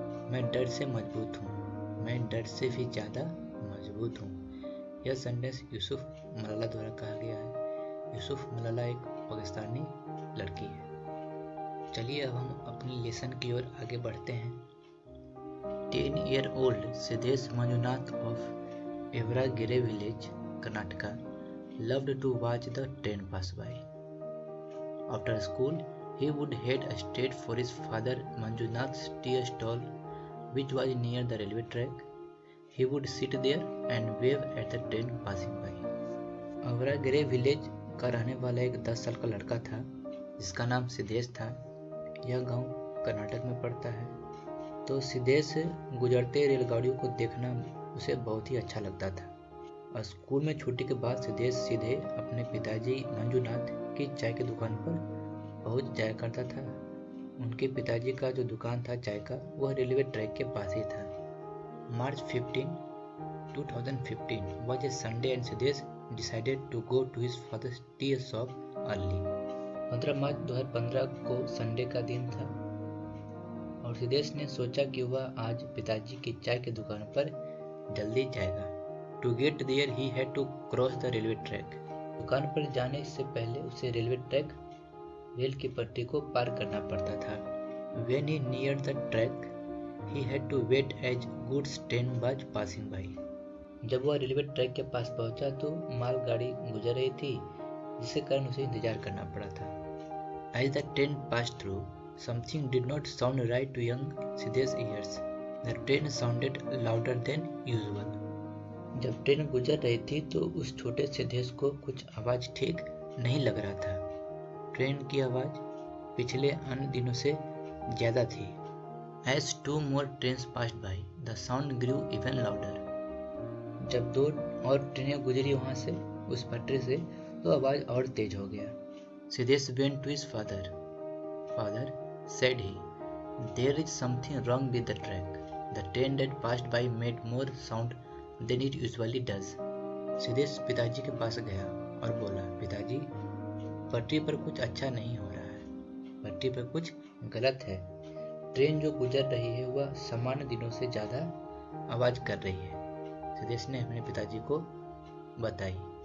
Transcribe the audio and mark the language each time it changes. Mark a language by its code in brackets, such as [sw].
[hi] मैं डर से मजबूत हूँ, मैं डर से भी ज़्यादा मजबूत हूँ, यह सेंटेंस यूसुफ मलाला द्वारा कहा गया है। यूसुफ मलाला एक पाकिस्तानी लड़की है। चलिए अब हम अपनी लेसन की ओर आगे बढ़ते हैं। [en] 10-year-old Siddhesh Manjunath of Evaragere village, Karnataka, loved to watch the train pass by. After school, he would head straight for his father Manjunath's tea stall, which was near the railway track. He would sit there and wave at the train passing by. [hi] अवरागेरे village का रहने वाला एक 10 साल का लड़का था जिसका नाम सिद्धेश था। यह गांव कर्नाटक में पड़ता है। तो सिद्धेश गुजरते रेलगाड़ियों को देखना उसे बहुत ही अच्छा लगता था। और स्कूल में छुट्टी के बाद सिद्धेश सीधे अपने पिताजी मंजुनाथ की चाय की दुकान पर पहुंच जाया करता था। उनके पिताजी का जो दुकान था चाय का वह रेलवे ट्रैक के पास ही था। [en] March 15, 2015 was a Sunday and Siddesh decided to go to his father's tea shop early. [hi] 15 मार्च 2015 को संडे का दिन था और सिद्धेश ने सोचा कि वह आज पिताजी की चाय की दुकान पर जल्दी जाएगा। [en] To get there he had to cross the railway track. [hi] दुकान पर जाने से पहले उसे रेलवे ट्रैक रेल की पटरी को पार करना पड़ता था। [en] When he neared the track, he had to wait as goods train was passing by. [hi] जब वह रेलवे ट्रैक के पास पहुंचा तो मालगाड़ी गुजर रही थी जिसके कारण उसे इंतजार करना पड़ा था। [en] As the train passed through, something did not sound right to young Sidde's ears. The train sounded louder than usual. [hi] जब ट्रेन गुजर रही थी तो उस छोटे सिद्धेश को कुछ आवाज ठीक नहीं लग रहा था। ट्रेन की आवाज पिछले अन्य दिनों से ज्यादा थी। [en] As 2 more trains passed by, the sound grew even louder. [hi] जब 2 और ट्रेनें गुजरी वहां से उस पटरी से तो आवाज और तेज हो गया। [en] Siddhesh went to his father. Father, said he, there is something wrong with the track. The train that passed by made more sound than it usually does. [hi] Siddhesh पिताजी के पास गया और बोला, पिताजी, पटरी पर कुछ अच्छा नहीं हो रहा है, पटरी पर कुछ गलत है। ट्रेन जो गुजर रही है वह सामान्य दिनों से ज्यादा आवाज कर रही है। सिद्धेश ने अपने पिताजी को बताई।